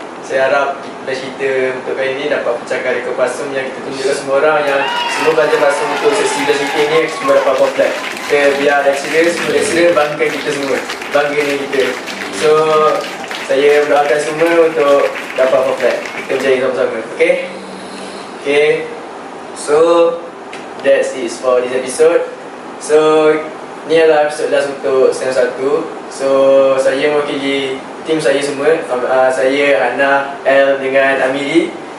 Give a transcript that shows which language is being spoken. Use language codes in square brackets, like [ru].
[ms] Saya harap batch kita untuk kali ni dapat pecahkan rekod PASUM yang kita tunjukkan semua orang, yang semua pelajar PASUM untuk sesi belajar kita ni semua dapat komplit. Kita biar lecturer banggakan kita semua, bangga dengan kita. So saya mendoakan semua untuk dapat komplit. Kita berjaya sama-sama. [en] Okay, so that's it for this episode. [ms] So ni adalah episode last untuk SEM 1. So saya mewakili tim saya semua, saya, Hana, El dengan Amiri.